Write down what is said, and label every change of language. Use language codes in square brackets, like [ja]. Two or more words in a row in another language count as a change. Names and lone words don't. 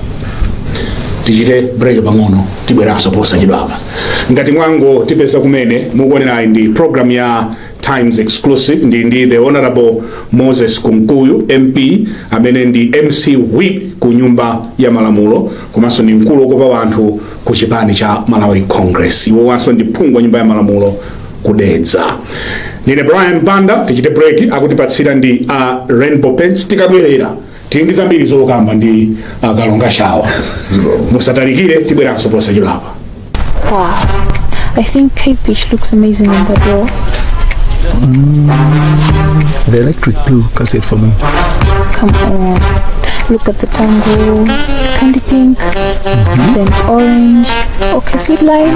[ny] Tichite break pang'ono tibweranso posachedwapa ngati mwango tipeza kumene mukuonera ndi program ya Times Exclusive ndi [en] the Honorable [ny] Moses Kunkuyu MP amene ndi MC Whip ku nyumba ya malamulo komanso ndi mkulu okopa wanthu ku chipani cha Malawi Congress iwo wanso ndi phungu wa nyumba ya malamulo kudedza. Nine Brian Banda tichite break akutipatsira ndi Rainbow Paints tikabwerera tindi zambiri zokamba ndi kalonga shawa musatalikire tibweranso posachedwapa. [en] Wow, I think Cape Beach looks amazing on the door. The electric blue calls it for me. Come on, look at the tango, candy pink, then orange, okay, sweet lime.